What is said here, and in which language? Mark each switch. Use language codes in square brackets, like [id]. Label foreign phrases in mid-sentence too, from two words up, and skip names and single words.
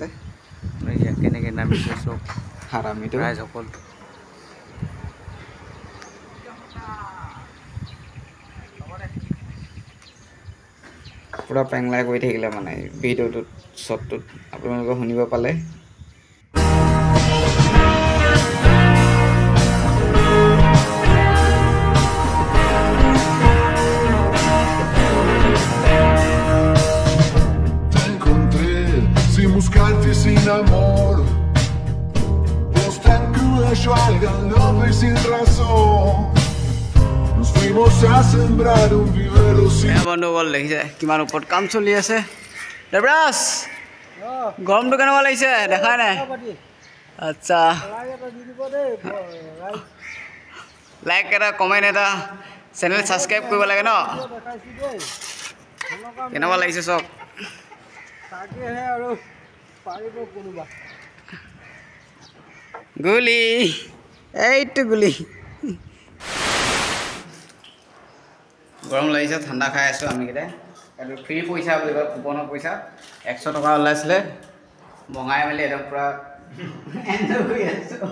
[as] এয়া কেনেকৈ নামিছে চব হাৰামিটো ৰাইজসকল পুৰা পেংলাই কৰি থাকিলে মানে ভিডিঅ'টোত শটটোত আপোনালোকে শুনিব পালে [es] Te encontré sin buscarte sin amor Vos tan cruda, yo al galope sin razón Nos fuimos a sembrar un vivero sin [as] বন্ধুসকল দেখিছে কিমান ওপৰত কাম চলি আছে দেবৰাজ গৰমটো কেনেকুৱা লাগিছে দেখাই নাই আচ্ছা লাইক এটা কমেণ্ট এটা চেনেল ছাবস্ক্ৰাইব কৰিব লাগে ন কেনেকুৱা লাগিছে চক গুলি এইটো গুলি গৰম লাগিছে ঠাণ্ডা খাই আছো আমি কেইটা আৰু ফ্ৰী পইচা বুলি কয় কুপনৰ পইচা 100 টকা ওলাইছিলে বঙাই মেলি একদম পুৰা এনজয় কৰি আছো